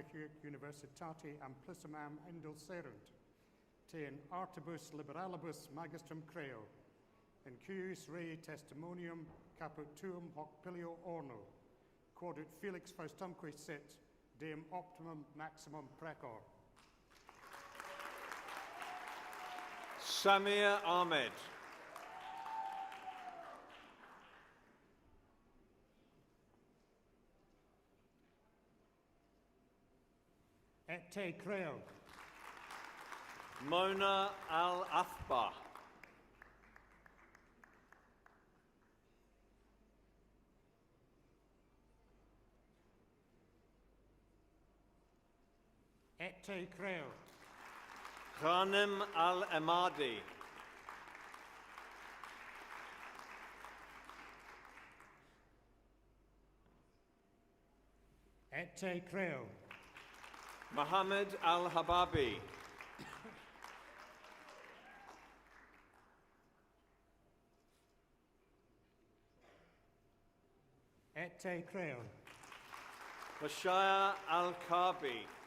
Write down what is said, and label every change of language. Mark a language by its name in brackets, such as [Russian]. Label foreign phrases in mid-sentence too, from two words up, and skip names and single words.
[Latin] huic universitate amplissimam indulserunt, te in artibus liberalibus magistrum creo, in cuius rei testimonium caput tuum hoc pilio orno, quod ut felix faustumque sit, deum optimum maximum precor. Samir Ahmed. Ete Creo. Mona Al-Athba. Ete Creo. Ghanem Al-Amadi. Ete Creo. Mohammed Al-Hababi. Ete Creo. Bashaya Al-Kabi.